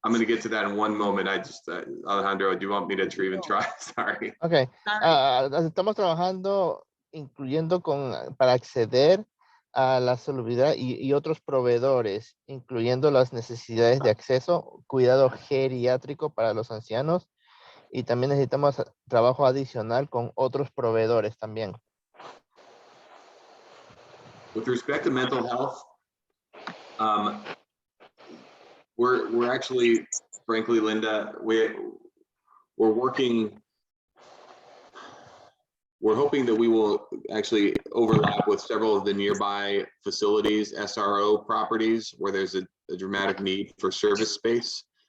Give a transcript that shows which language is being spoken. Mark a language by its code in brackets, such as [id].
[en] I'm gonna get to that in one moment. I just, Alejandro, do you want me to even try? Sorry. Ok. Sorry. [es] Estamos trabajando incluyendo para acceder a la salubridad y otros proveedores, incluyendo las necesidades de acceso, cuidado geriátrico para los ancianos, y también necesitamos trabajo adicional con otros proveedores también. [en] With respect to mental health, we're actually, frankly, Linda, we're working. We're hoping that we will actually overlap with several of the nearby facilities, SRO properties, where there's a dramatic need for service space.